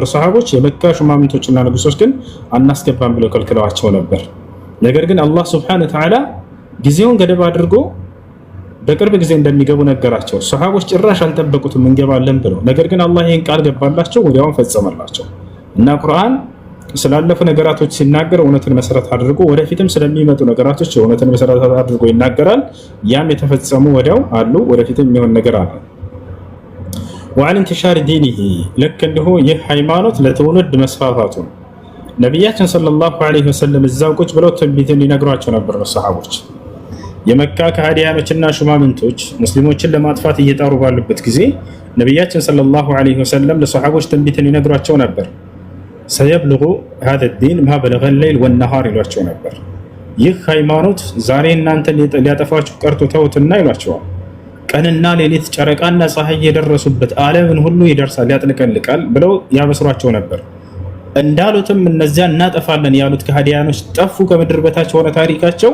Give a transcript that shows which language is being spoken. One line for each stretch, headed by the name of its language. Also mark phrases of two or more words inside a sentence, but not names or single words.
Amharic: ሰሃቦች። የመካ ሹማምንቶችና ንጉሶች ግን አናስገባም ብለው ከልክለዋቸው ነበር። ነገር ግን አላህ
Arabic: سبحانه وتعالى
Amharic: ጊዜውን ገደብ አድርጎ በቅርብ ጊዜ እንደሚገቡ ነገራቸው። ሰሃቦች ጭራሽ አልጠበቁትም እንገባለን ብለው። ነገር ግን አላህ ይህን ቃል ገባላቸው፣ ወዲያውኑ ፈጸመላቸው እና ቁርአን ስላለፉ ነገራቶች ሲናገር እውነትን መሰረት አድርጎ ወደፊትም ስለሚመጡ ነገራቶች እውነትን መሰረት አድርጎ ይናገራል። ያም የተፈጸሙ ወዲያው አሉ፣ ወደፊትም የሚሆን ነገር አለ።
Arabic: وعن انتشار دينه لك
Amharic: እንዲሁ ይህ ሃይማኖት ለትውልድ መስፋፋቱ ነብያችን
Arabic: صلى الله عليه وسلم
Amharic: እዛው ቁጭ ብለው ትንቢትን ሊነግሯቸው ነበር ሰሃቦች። የመካ ከሃዲያኖችና ሹማምንቶች ሙስሊሞችን ለማጥፋት እየጣሩ ባሉበት ጊዜ ነብያችን
Arabic: صلى الله عليه وسلم
Amharic: ለሰሃቦች ትንቢትን ሊነግሯቸው ነበር።
Arabic: سيبلغ هذا الدين ما بلغ الليل والنهار
Amharic: ይሏቸው ነበር። ይህ ሃይማኖት ዛሬ እናንተን ሊያጠፋችሁ ቀርቶ ተውትና ይሏቸዋል። ቀንና ሌሊት ጨረቃና ፀሐይ የደረሱበት ዓለምን ሁሉ ይደርሳል ያጥለቀልቃል ብለው ያበስሯቸው ነበር። እንዳሉትም እነዚያ እናጠፋለን ያሉት ከሃዲያኖች ጠፉ፣ ከምድር በታች ሆነ ታሪካቸው።